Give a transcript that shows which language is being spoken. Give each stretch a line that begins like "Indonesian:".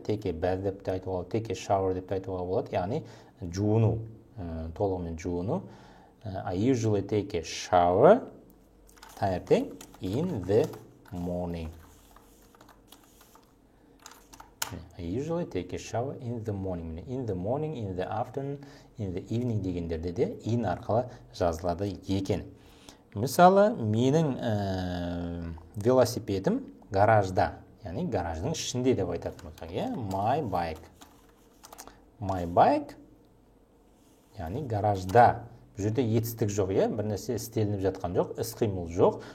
English: Take a bath
Kazakh: деп те айтуға болады,
English: take a shower
Kazakh: деп те айтуға болады. Яғни жуыну, толығымен жуыну.
English: I usually take a shower
Kazakh: таңертең
English: in the morning. I usually take a shower in the morning. In the morning, in the afternoon, in the evening
Kazakh: дегендерде де in арқылы жазылады екен. Мысалы, менің велосипедім гаражда, яғни гараждың ішінде деп айтатын болсақ, иә?
English: My bike. My bike,
Kazakh: яғни гаражда. Бұл жерде етістік жоқ, иә? Бір нәрсе істелініп жатқан жоқ, іс-қимыл жоқ.